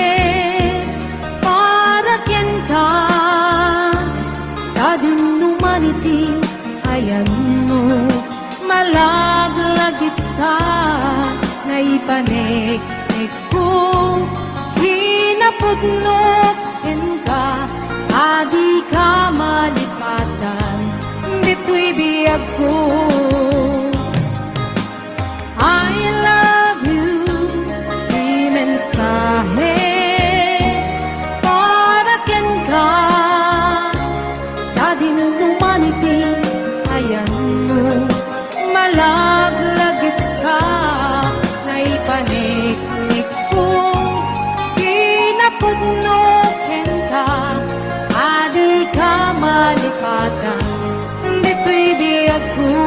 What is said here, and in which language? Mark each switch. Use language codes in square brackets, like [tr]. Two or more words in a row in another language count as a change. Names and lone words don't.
[kne] para kyan ka sa din humanity. Ayan mo, malaglagit ka na ipanik-nik ko, hinapudnokin ka, adi ka malipatan, dito'y biyag ko. [en] I love you, [kne] di mensahe para kyan ka sa din humanity. Ayan mo, malaglagit ka na ipanik-nik ko, pinapudnokin ka, adi ka malipatan, dito'y biyag ko.